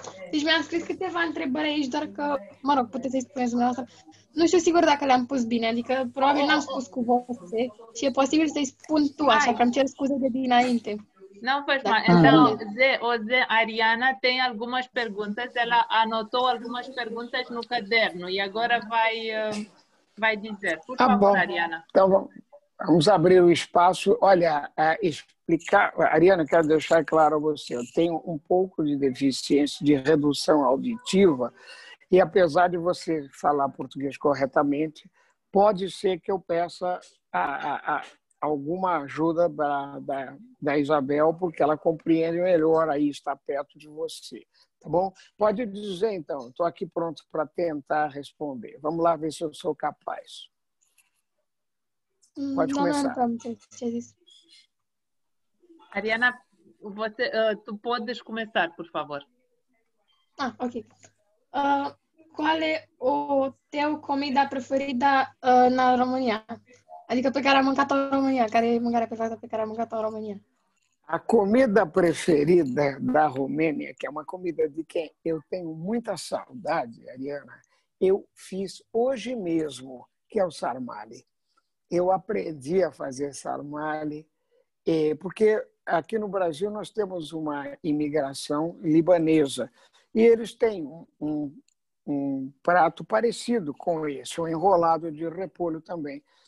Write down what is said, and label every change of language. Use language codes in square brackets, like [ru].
[ro] Deci mi-am scris câteva întrebări aici, doar că, mă rog, puteți să-i spuneți dumneavoastră. Nu știu sigur dacă le-am pus bine, adică probabil n-am spus cu voce și e posibil să-i spun tu, așa că îmi cer scuze de dinainte. [pt] Não faz mal. Então, Ariana tem algumas perguntas, ela anotou algumas perguntas no caderno e agora vai dizer. Por favor, Ariana. Então, vamos abrir o espaço. Olha, explicar... Ariana, quero deixar claro a você, eu tenho um pouco de deficiência de redução auditiva e, apesar de você falar português corretamente, pode ser que eu peça alguma ajuda da Isabel, porque ela compreende melhor aí, está perto de você. Tá bom? Pode dizer, então. Estou aqui pronto para tentar responder. Vamos lá ver se eu sou capaz. Pode começar. Ariana, tu podes começar, por favor. Ok. Qual é o teu comida preferida na România? [ro] Adică pe care am mâncat-o în România. Care e mâncarea preferată pe care am mâncat-o în România? [pt] A comida preferida da Romênia, que é uma comida de quem eu tenho muita saudade, Ariana, eu fiz hoje mesmo, que é o sarmale. Eu aprendi a fazer sarmale, porque aqui no Brasil nós temos uma imigração libanesa e eles têm um prato parecido com esse, um enrolado de repolho também.